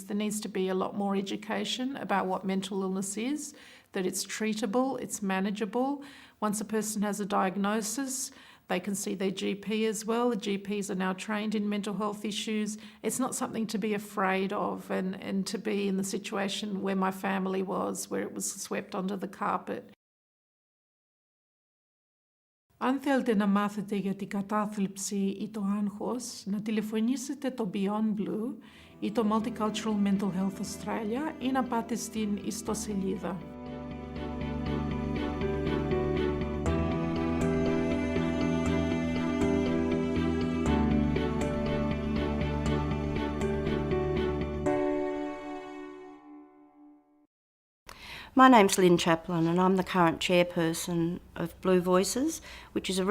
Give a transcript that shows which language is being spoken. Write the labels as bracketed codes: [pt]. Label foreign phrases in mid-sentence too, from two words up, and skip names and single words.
[en] There needs to be a lot more education about what mental illness is, that it's treatable, it's manageable. Once a person has a diagnosis, they can see their GP as well. The GPs are now trained in mental health issues. It's not something to be afraid of and to be in the situation where my family was, where it was swept under the carpet. [el] Αν θέλετε να μάθετε για την κατάθλιψη ή το άγχος, να τηλεφωνήσετε το Beyond Blue ή το Multicultural Mental Health Australia ή να πάτε στην ιστοσελίδα. [en] My name's Lynn Chaplin and I'm the current chairperson of Blue Voices, which is a